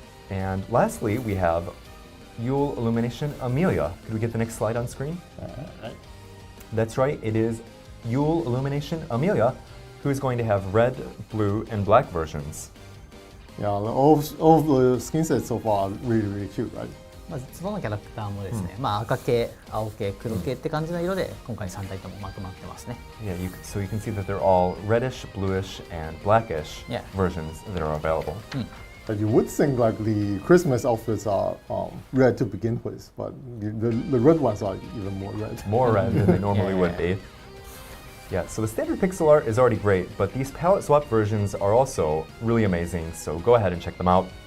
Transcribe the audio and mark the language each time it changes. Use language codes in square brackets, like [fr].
[en] And lastly, we have Yule Illumination Amelia. Could we get the next slide on screen? Right. That's right, it is Yule Illumination Amelia, who is going to have red, blue, and black versions. Yeah, all the skin sets so far are really cute, right? [ja] まずそのキャラクターもですね、まあ赤系、青系、黒系って感じの色で今回3体ともまとまってますね。 [en] Yeah, so you can see that they're all reddish, bluish, and blackish Yeah. versions that are available. But you would think like the Christmas outfits are red to begin with, but the red ones are even more red. More red than they normally would be. Yeah, so the standard pixel art is already great, but these palette swap versions are also really amazing, so go ahead and check them out.